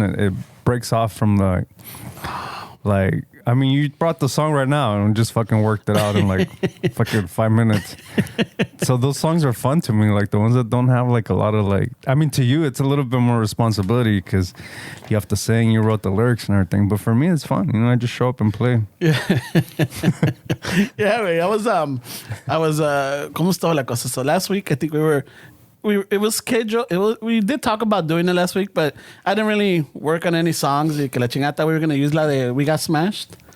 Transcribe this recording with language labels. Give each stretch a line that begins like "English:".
English: It breaks off from the, like, I mean, you brought the song right now and just fucking worked it out in like fucking 5 minutes. So those songs are fun to me, like the ones that don't have like a lot of like, I mean, to you, it's a little bit more responsibility because you have to sing, you wrote the lyrics and everything. But for me, it's fun. You know, I just show up and play. Yeah. Yeah, man. I was,
Spanish: ¿cómo estaba la cosa?
English: So last week, I think it was scheduled. We did talk about doing it last week, but I didn't really work on any songs.
Spanish: Y que la chingata,
English: we were going to use
Spanish: la de
English: We Got Smashed.